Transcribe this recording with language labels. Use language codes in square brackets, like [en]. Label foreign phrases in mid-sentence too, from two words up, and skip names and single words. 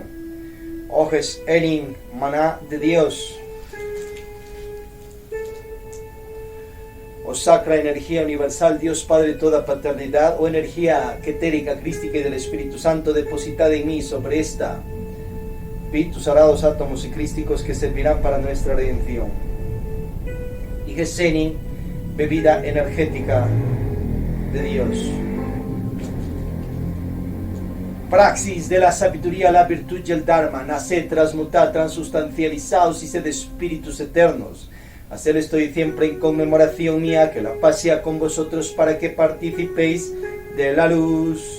[es] Oh Jes Elin, maná de Dios, oh Sacra Energía Universal, Dios Padre de toda paternidad, oh energía etérica, crística y del Espíritu Santo, depositada en mí sobre esta, tus sagrados átomos y crísticos que servirán para nuestra redención. Y Geseni, bebida energética de Dios. Praxis de la sabiduría, la virtud y el Dharma, naced, transmutad, transustancializados y sed espíritus eternos. Hacer estoy siempre en conmemoración mía, que la paz sea con vosotros para que participéis de la luz.